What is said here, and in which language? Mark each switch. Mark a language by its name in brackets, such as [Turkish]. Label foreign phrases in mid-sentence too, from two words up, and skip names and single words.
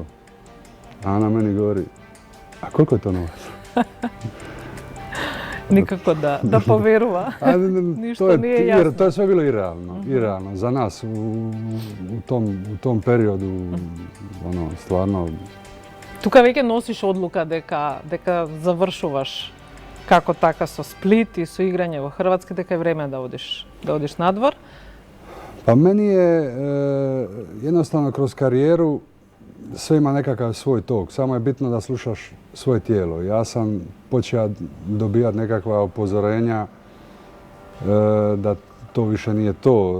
[Croatian] A ona meni govori, a koliko je to novac? Nikako da poveruva. Ništa nije jasno. To je sve bilo irealno za nas u tom periodu, stvarno. [Macedonian] Тука веќе носиш одлука дека завршуваш како така со Сплит и со играње во Хрватска, дека е време да одиш надвор. [Croatian] Pa meni je jednostavno kroz karijeru sve ima nekakav svoj tok, samo je bitno da slušaš svoje tijelo. Ja sam počeo dobijati nekakva upozorenja da to više nije to.